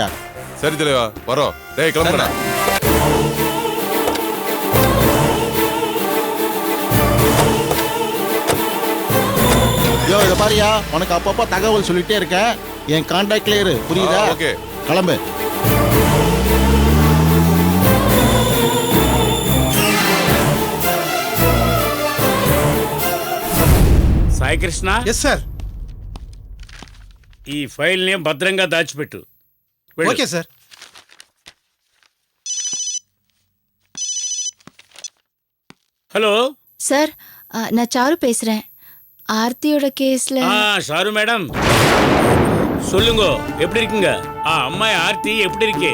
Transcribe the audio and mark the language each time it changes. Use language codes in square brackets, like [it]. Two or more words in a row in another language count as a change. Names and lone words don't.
[ta] சரி தலைவா, வரோம். டேய் கிளம்புடா. யோ, இத பாரியா, உனக்கு அப்பப்போ தகவல் சொல்லிட்டே இருக்கேன். என் கான்டாக்ட்ல இரு, புரியுதா? ஓகே, கிளம்பு. [te] సాయి కృష్ణ. ఎస్ సార్. ఈ ఫైల్ని భద్రంగా దాచిపెట్టు. ఓకే సార్. [ta] ஹலோ சார், நான் சாரு பேசுறேன். ஆர்த்தியோட கேஸ்ல. சாரு மேடம், சொல்லுங்க, எப்படி இருக்கீங்க? அம்மாய் ஆர்த்தி எப்படி இருக்கே?